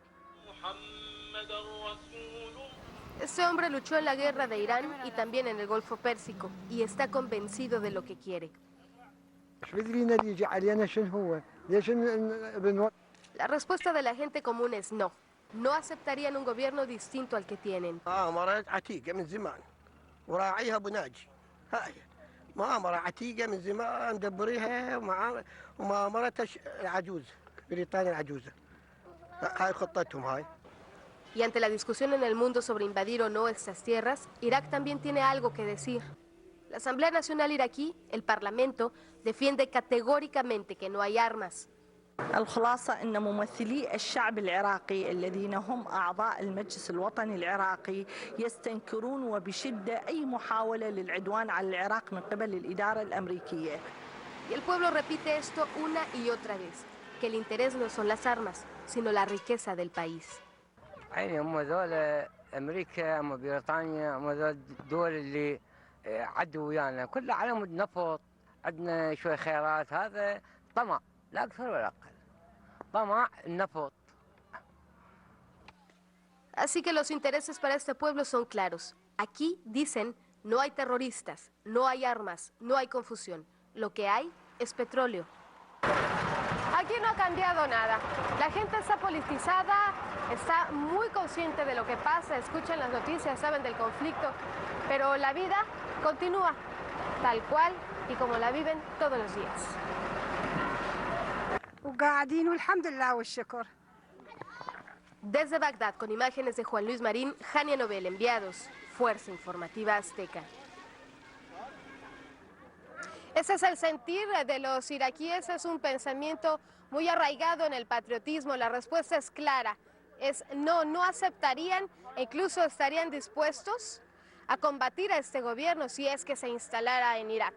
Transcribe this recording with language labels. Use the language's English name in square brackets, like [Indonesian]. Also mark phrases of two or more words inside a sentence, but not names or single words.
[Spanish] Este hombre luchó en la guerra de Irán y también en el Golfo Pérsico y está convencido de lo que quiere. La respuesta de la gente común es no. No aceptarían un gobierno distinto al que tienen. [Arabic] مؤامرة عتيقة من زمان دبريها ومؤامرة العجوز بريطانيا العجوزة هاي خطتهم هاي. [Spanish] Y ante la discusión en el mundo sobre invadir o no estas tierras, Irak también tiene algo que decir. La Asamblea Nacional iraquí, el Parlamento, defiende categóricamente que no hay armas. [Arabic] الخلاصة أن ممثلي الشعب العراقي الذين هم أعضاء المجلس الوطني العراقي يستنكرون وبشدة أي محاولة للعدوان على العراق من قبل الإدارة الأمريكية. [Spanish] Y el pueblo repite esto una y otra vez, que el interés no son las armas, sino la riqueza del país. [Arabic] عيني هم ذولا امريكا اما بريطانيا اما الدول اللي عدوا ويانا كلها على مود نفط، عندنا شوي خيارات، هذا طمع لا اكثر ولا اقل، طمع النفط. [Spanish] Así que los intereses para este pueblo son claros. Aquí dicen, no hay terroristas, no hay armas, no hay confusión. Lo que hay es petróleo. Aquí no ha cambiado nada. La gente está politizada, está muy consciente de lo que pasa, escuchan las noticias, saben del conflicto, pero la vida continúa tal cual y como la viven todos los días. [Arabic] وقاعدين والحمد لله والشكر. [Spanish] Desde Bagdad, con imágenes de Juan Luis Marín, Jania Nobel, enviados, Fuerza Informativa Azteca. Ese es el sentir de los iraquíes, es un pensamiento muy arraigado en el patriotismo. La respuesta es clara, es no, no aceptarían e incluso estarían dispuestos a combatir a este gobierno si es que se instalara en Irak.